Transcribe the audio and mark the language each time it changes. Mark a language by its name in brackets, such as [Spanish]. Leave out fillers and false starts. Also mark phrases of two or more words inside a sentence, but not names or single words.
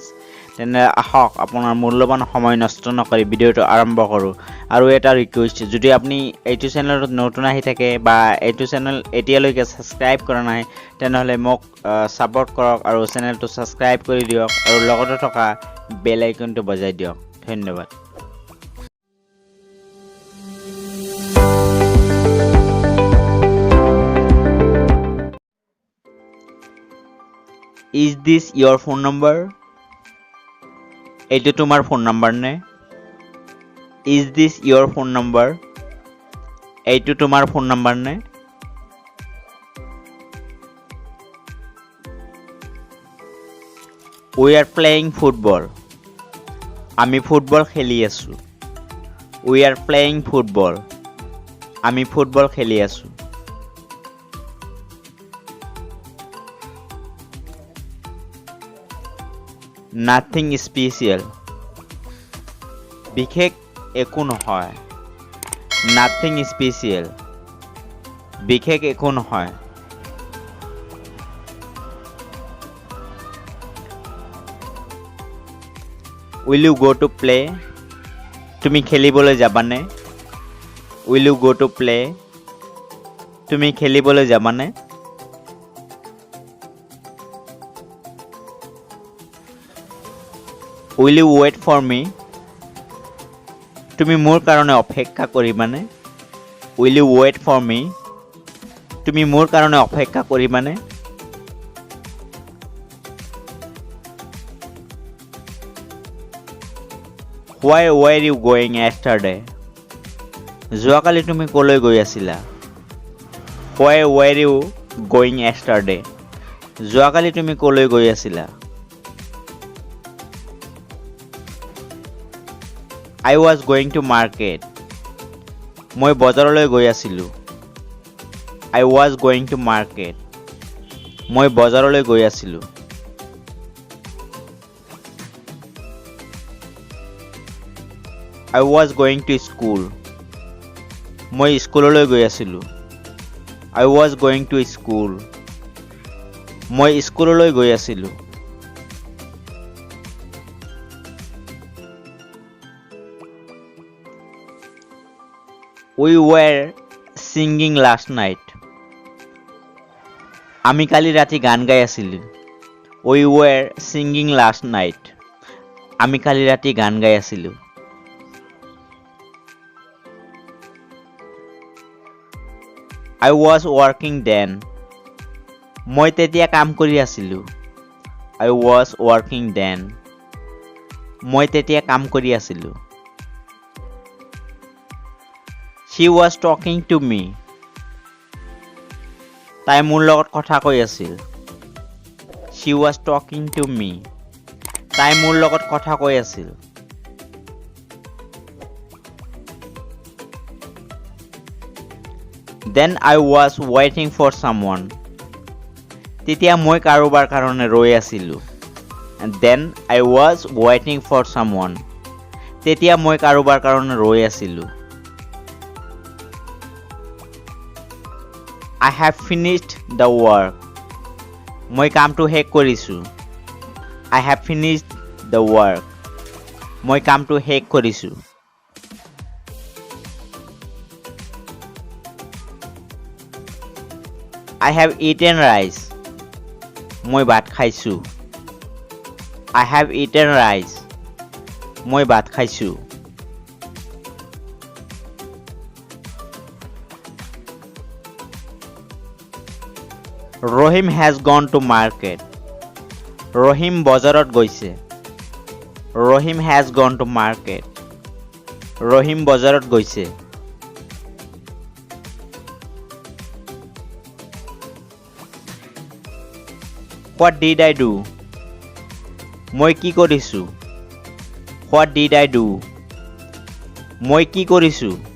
[Assamese] তেনে আহক আপোনাৰ মূল্যৱান সময় নষ্ট নকৰি ভিডিঅ'টো আৰম্ভ কৰোঁ। আৰু এটা ৰিকুৱেষ্ট, যদি আপুনি এইটো চেনেলত নতুন আহি থাকে বা এইটো চেনেল এতিয়ালৈকে ছাবস্ক্ৰাইব কৰা নাই, তেনেহ'লে মোক ছাপোৰ্ট কৰক আৰু চেনেলটো ছাবস্ক্ৰাইব কৰি দিয়ক আৰু লগতে থকা বেল আইকনটো বজাই দিয়ক। ধন্যবাদ। [English] Is this your phone number? [Assamese] এইটো তোমাৰ ফোন নম্বৰ নে? [English] Is this your phone number? [Assamese] এইটো তোমাৰ ফোন নম্বৰ নে? [English] We are playing football. [Assamese] আমি ফুটবল খেলি আছোঁ। [English] We are playing football. [Assamese] আমি ফুটবল খেলি আছোঁ। [English] Nothing special. [Assamese] বিশেষ একো নহয়। [English] Nothing special. [Assamese] বিশেষ একো নহয়। [English] Will you go to play? [Assamese] তুমি খেলিবলৈ যাবানে? [English] Will you go to play? [Assamese] তুমি খেলিবলৈ যাবানে? [English] Will you wait for me? [Assamese] তুমি মোৰ কাৰণে অপেক্ষা কৰিবানে? [English] Will you wait for me? [Assamese] তুমি মোৰ কাৰণে অপেক্ষা কৰিবানে? [English] Where were you going yesterday? [Assamese] যোৱাকালি তুমি ক'লৈ গৈ আছিলা? [English] Where were you going yesterday? [Assamese] যোৱাকালি তুমি ক'লৈ গৈ আছিলা? [English] I was going to market. [Assamese] মই বজাৰলৈ গৈ আছিলোঁ। [English] I was going to market. [Assamese] মই বজাৰলৈ গৈ আছিলোঁ। [English] I was going to school. [Assamese] মই স্কুললৈ গৈ আছিলোঁ। [English] I was going to school. [Assamese] মই স্কুললৈ গৈ আছিলোঁ। [English] We were singing last night. [Assamese] আমি কালি ৰাতি গান গাই আছিলোঁ। [English] We were singing last night. [Assamese] আমি কালি ৰাতি গান গাই আছিলোঁ। [English] I was working then. [Assamese] মই তেতিয়া কাম কৰি আছিলোঁ। [English] I was working then. [Assamese] মই তেতিয়া কাম কৰি আছিলোঁ। [English] She was talking to me. [Assamese] তাই মোৰ লগত কথা কৈ আছিল। [English] She was talking to me. [Assamese] তাই মোৰ লগত কথা কৈ আছিল। [English] Then I was waiting for someone. [Assamese] তেতিয়া মই কাৰোবাৰ কাৰণে ৰৈ আছিলোঁ। [English] And then I was waiting for someone. [Assamese] তেতিয়া মই কাৰোবাৰ কাৰণে ৰৈ আছিলোঁ। [English] I have finished the work. [Assamese] মই কামটো শেষ কৰিছোঁ। [English] I have finished the work. [Assamese] মই কামটো শেষ কৰিছোঁ। [English] I have eaten rice. [Assamese] মই ভাত খাইছোঁ। [English] I have eaten rice. [Assamese] মই ভাত খাইছোঁ। [English] Rohim has gone to market. [Assamese] Rohim বজাৰত গৈছে। [English] Rohim has gone to market. [Assamese] Rohim বজাৰত গৈছে। [English] What did I do? [Assamese] মই কি কৰিছোঁ? [English] What did I do? [Assamese] মই কি কৰিছোঁ?